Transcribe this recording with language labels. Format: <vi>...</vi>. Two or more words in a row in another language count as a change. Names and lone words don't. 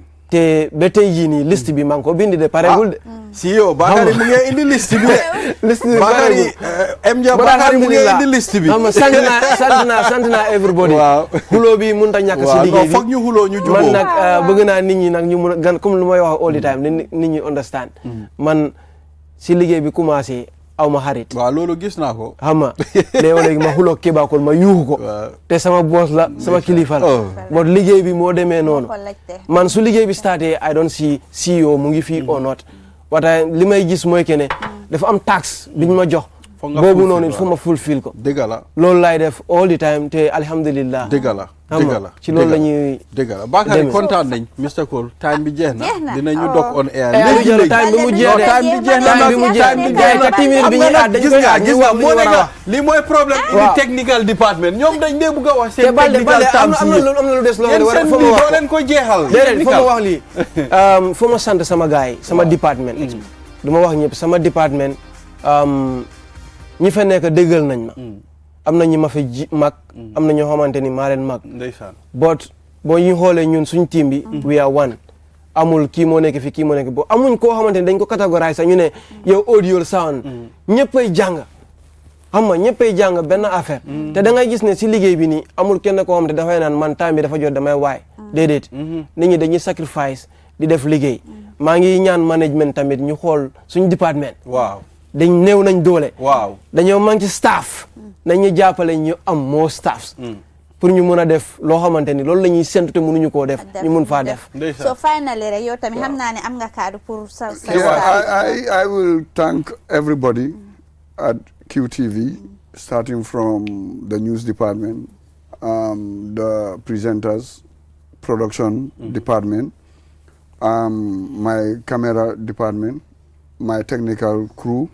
<wo>te ba tey jii nii liste bi maa ngi ko bindi de pareegul de. si yow Bakary mu ngi indi liste bi de. liste bi Bakary mu ngi indi liste bi. sant naa everybody. waaw xuloo bi mënut a ñàkk si liggéey bi foog ñu xuloo ñu jubóo. man nag bëgg naa nit ñi nag ñu mun a gan comme lu may wax</wo> <en>all the time</en> <wo>nit ñi understand. man si liggéey bi commencé aw ma xarit. waaw loolu gis naa ko. xam nga léegi ma xuloo Kébakol ma yuuxu ko. te sama boss la sama kilifa la. bon liggéey bi moo demee noonu. man su liggéey bi starté</wo> <en>I don't see CEO</en> <wo>mu ngi fii</wo> <en>or not.</en> <wo>wata li may gis mooy que ne dafa am tax biñ ma jox. boobu noonu il faut ma fulfill ko. dëgg la loolu laay def</wo> <en>all the time</en> <wo>te alhamdulillah. dëgg la ci loolu la ñuy. dëgg la Bakary kontaan nañ Mr Cole time bi jeex na dinañu dog</wo> <en>on air.</en> <wo>léegi time bi mu jeex de time bi mu jeex de gis nga moo nekk lii mooy problème indi</wo> <en>technical department</en> <wo>ñoom dañ dee bëgg a wax seen</wo> <en>technical terms</en> <wo>am na lu des loo xam ne doo leen ko jeexal. déedéet foo ma wax lii foo ma sant sama gars yi sama département du ma wax ñëpp sama département ñi fa nekk déggal nañ ma am na ñi ma fa mag am na ñoo xamante ni maa leen mag ndeysaan but boo ñu xoolee ñun suñ team bi</wo> <en>we are one</en> <wo>amul kii moo nekk fi kii moo nekk bo amuñ koo xamante ni dañ ko catégorise sax ñu ne yow</wo> <en>audio sound</en> <wo>ñëppay jàng xam nga ñëppay jàng benn affaire te da ngay gis ne si liggéey bi nii amul kenn koo xamante dafay naan man time bi dafa jot damay waay déedéet nit ñi dañuy sacrifice di def liggéey maa ngi ñaan management tamit ñu xool suñ département waaw dañ néew nañ doole waaw dañoo manqué staff nañu jàppale ñu am moo staffs pour ñu mën a def loo xamante ni loolu la ñuy séntu te mënuñu koo def ñu mun faa def</wo> <en>so finally</en> <wo>rek yow tamit xam naa ne am nga kaddu pour sa</wo> <en>I will thank everybody at QTV starting from the news department the presenters production department my camera department my technical crew.</en>